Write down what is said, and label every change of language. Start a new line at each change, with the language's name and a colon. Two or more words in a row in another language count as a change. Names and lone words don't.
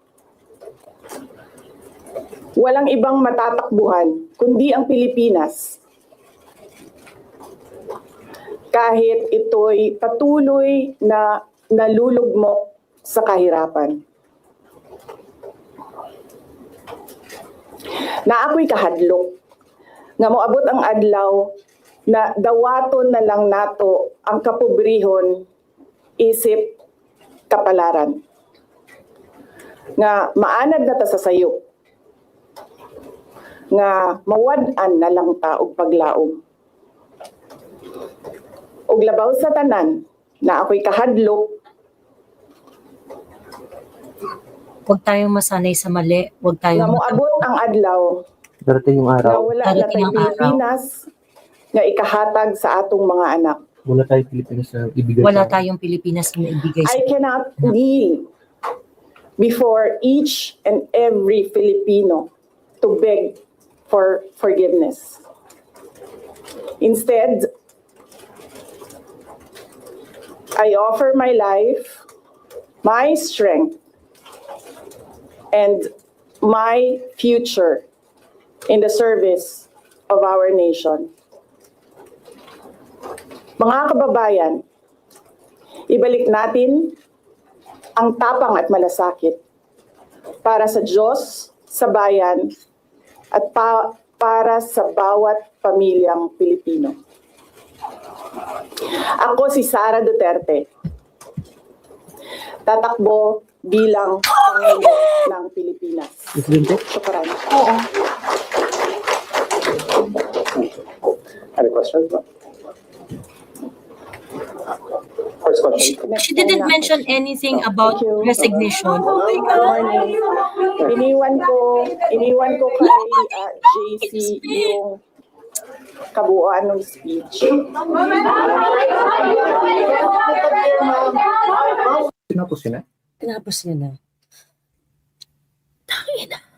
Filipino: Walang ibang matatakbuhan kundi ang Pilipinas. Kahit ito'y patuloy na nalulugmok sa kahirapan.
Cebuano: Na ako'y kahadlok, nga moabot ang adlaw na dawaton na lang nato ang kapobrihon isip kapalaran. Nga maanad na ta sa sayo. Nga mawad-an na lang ta og paglaom. Og labaw sa tanan na ako'y kahadlok.
Filipino: Huwag tayong masanay sa mali. Huwag
Cebuano: Nga
Filipino: tayong
Cebuano: moabot ang adlaw
Filipino: Darating yung na araw. wala na Darating tayong ang araw.
Cebuano: Pilipinas nga ikahatag sa atong mga anak.
Filipino: Wala tayong Pilipinas na ibigay wala sa tayong Pilipinas na ibigay sa
English: I cannot kneel before each and every Filipino to beg for forgiveness. Instead, I offer my life, my strength, and my future in the service of our nation.
Filipino: Mga kababayan, ibalik natin ang tapang at malasakit para sa Diyos, sa bayan, at para sa bawat pamilyang Pilipino. Ako si Sara Duterte. Tatakbo bilang Pangulo ng Pilipinas. Presidente?
Arabic: Shukran.
English: Any questions? First question. She didn't mention anything about Thank you. resignation. Good morning.
Filipino: Iniwan ko kay JC yung kabuuan ng speech. Tinapos yun na? Tinapos niya na. Tangina.